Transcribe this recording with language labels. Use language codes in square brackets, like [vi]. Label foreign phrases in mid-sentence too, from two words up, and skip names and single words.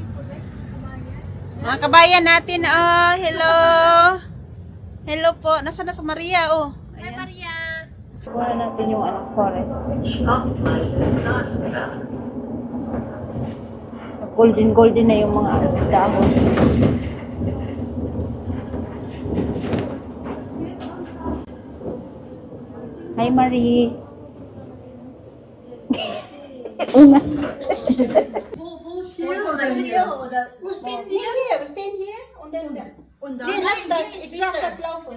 [tl] Mga kabayan natin, hello. Hello po. Nasaan na sa Maria, oh. Hi, Maria. Kuha natin yung forest. Golden na yung mga dahon. Hi, Marie. Unas. [de] Wo stehen wir? Wir stehen hier und dann ich lasse das laufen.